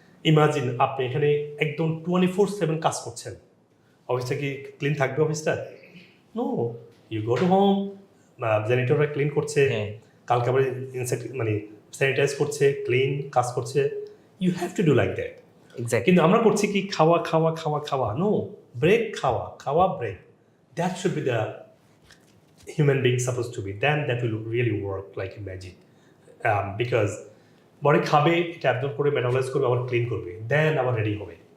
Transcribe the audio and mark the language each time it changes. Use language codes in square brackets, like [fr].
[bn] Imagine আপনি এখানে একদম 24/7 কাজ করছেন, অফিসটা কি ক্লিন থাকবে অফিসটা? [en] no, you go to home, [bn] জেনিটররা clean করছে, হ্যাঁ কালকে আবার মানে স্যানিটাইজ করছে, ক্লিন কাজ করছে। [en] You have to do like that. Exactly. [bn] কিন্তু আমরা করছি কি, খাওয়া খাওয়া খাওয়া খাওয়া। [en] no, break, [bn] খাওয়া খাওয়া, [en] Break, that should be the human being supposed to be, then that will really work like a magic. Because [bn] body খাবে, এটা অ্যাবজর্ব করে মেটাবলাইজ করবে, আবার ক্লিন করবে, দেন আবার রেডি হবে।